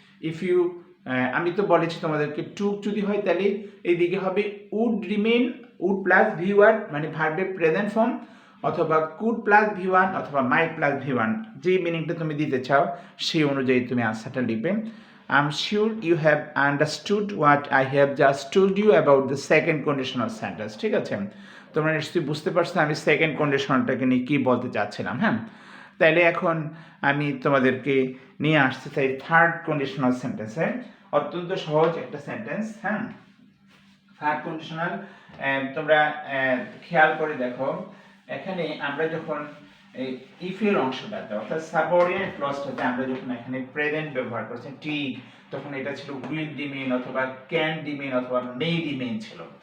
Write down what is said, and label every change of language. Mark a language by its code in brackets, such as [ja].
[bn] If you, আমি তো বলেছি তোমাদেরকে টুক যদি হয় তাহলে এইদিকে হবে would remain, would plus V1 মানে ভার্বের প্রেজেন্ট ফর্ম, অথবা কুড প্লাস V1 অথবা মাইট প্লাস V1, যে মিনিংটা তুমি দিতে চাও সেই অনুযায়ী তুমি আনসারটা লিখবে। [en] I'm sure you have understood what I have just told you about the second conditional sentence. [bn] ঠিক আছে, তোমরা নিশ্চয়ই বুঝতে পারছো আমি সেকেন্ড কন্ডিশনালটাকে নিয়ে কী বলতে চাচ্ছিলাম। হ্যাঁ, তাইলে এখন আমি তোমাদেরকে নিয়ে আসতে চাই থার্ড কন্ডিশনাল সেন্টেন্সে। অত্যন্ত সহজ একটা সেন্টেন্স। হ্যাঁ, থার্ড কন্ডিশনাল তোমরা খেয়াল করে দেখো, এখানে আমরা যখন ইফ এর অংশটাতে অর্থাৎ সাবঅর্ডিনেট ক্লজটাতে আমরা যখন এখানে প্রেজেন্ট ব্যবহার করছি টি, তখন এটা ছিল উইল রিমেইন অথবা ক্যান রিমেইন অথবা মে রিমেইন ছিল।